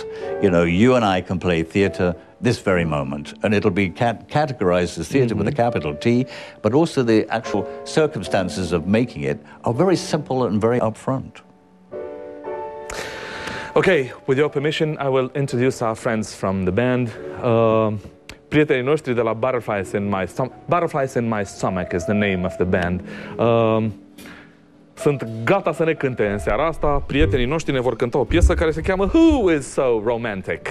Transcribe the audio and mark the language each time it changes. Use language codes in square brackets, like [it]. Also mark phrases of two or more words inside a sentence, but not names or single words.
[en] You know, you and I can play theatre this very moment, and it'll be categorized as theatre with a capital T, but also the actual circumstances of making it are very simple and very upfront. Okay, with your permission, I will introduce our friends from the band. [ro] Prietenii noștri de la [en] Butterflies in My Stomach is the name of the band. [ro] Sunt gata să ne cânte în seara asta. Prietenii noștri ne vor cânta o piesă care se cheamă Who is So Romantic?